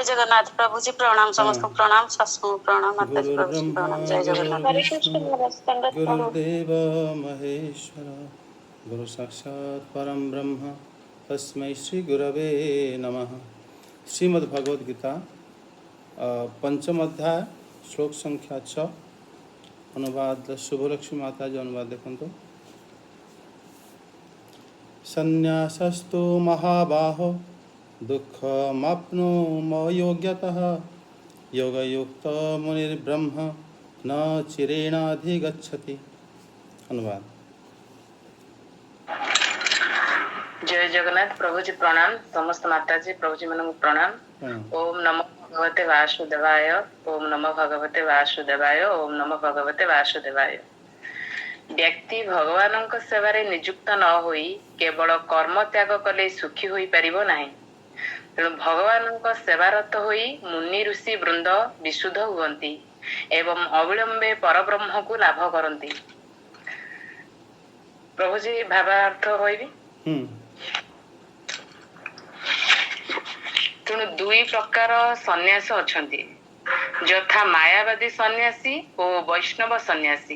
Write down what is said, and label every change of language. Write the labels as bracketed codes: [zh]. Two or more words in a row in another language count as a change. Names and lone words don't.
[hi] जगन्नाथ प्रभु जी प्रणाम, समस्त हाँ। प्रणाम, सासू प्रणाम, माता जी प्रभु जी [sa] गुरुर्ब्रह्मा [hi] प्रणाम, जय जगन्नाथ। हरे कृष्ण महाराज, संगत करो। [sa] गुरुर्देव महेश्वर गुरु साक्षात् परम ब्रह्म तस्मै श्री गुरवे नमः। [hi] श्रीमद् भगवद गीता पंचम अध्याय श्लोक संख्या 6 अनुवाद शुभलक्ष्मी माता जी अनुवाद देखो। [sa] संन्यासस्तु महाबाहो दुःखमाप्नुमयोग्यतः योगयुक्त मुनिर्ब्रह्म न चिरेणाधिगच्छति। [hi] अनुवाद। जय जगन्नाथ प्रभु जी प्रणाम, समस्त माता जी प्रभु जी मन प्रणाम। [sa] ओम नमो भगवते वासुदेवाय, ओम नमो भगवते वासुदेवाय, ओम नमो भगवते वासुदेवाय। [or] ବ୍ୟକ୍ତି ଭଗବାନ ସେବାରେ ନିଯୁକ୍ତ ନ ହୋଇ କେବଳ କର୍ମ ତ୍ୟାଗ କଲେ ସୁଖୀ ହୋଇ ପାରିବ ନାହିଁ। ତେଣୁ ଭଗବାନ ସେବାରତ ହୋଇ ମୁନି ଋଷି ବୃନ୍ଦ ବିଶୁଦ୍ଧ ହୁଅନ୍ତି ଏବଂ ଅବିଳମ୍ବେ ପରବ୍ରହ୍ମ କୁ ଲାଭ କରନ୍ତି। ପ୍ରଭୁ ଜୀ ଭାବାର୍ଥ ହୋଇବି। ତେଣୁ ଦୁଇ ପ୍ରକାର ସନ୍ନ୍ୟାସ ଅଛନ୍ତି, ଯଥା ମାୟାବାଦୀ ସନ୍ନ୍ୟାସୀ ଔର ବୈଷ୍ଣବ ସନ୍ନ୍ୟାସୀ।